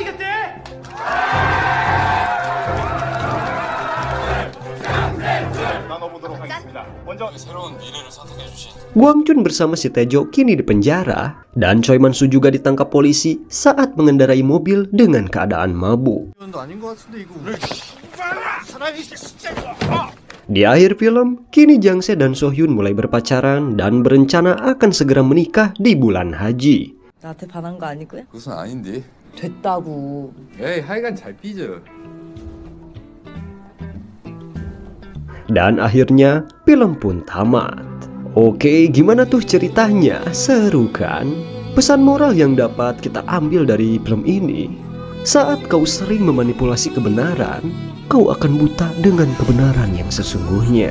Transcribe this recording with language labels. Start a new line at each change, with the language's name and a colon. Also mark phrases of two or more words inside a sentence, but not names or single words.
Indonesian: Gwang Chun bersama si Taejo kini di penjara dan Choi Man-soo juga ditangkap polisi saat mengendarai mobil dengan keadaan mabuk. Di akhir film, kini Jang Se dan Sohyun mulai berpacaran dan berencana akan segera menikah di bulan haji.
Korean: 나한테 반한 거 아니고요? 그것은 아닌데. 됐다고. 에이, 하여간 잘 삐져.
Indonesian: Dan akhirnya film pun tamat. Oke, gimana tuh ceritanya? Seru kan? Pesan moral yang dapat kita ambil dari film ini, saat kau sering memanipulasi kebenaran, kau akan buta dengan kebenaran yang sesungguhnya.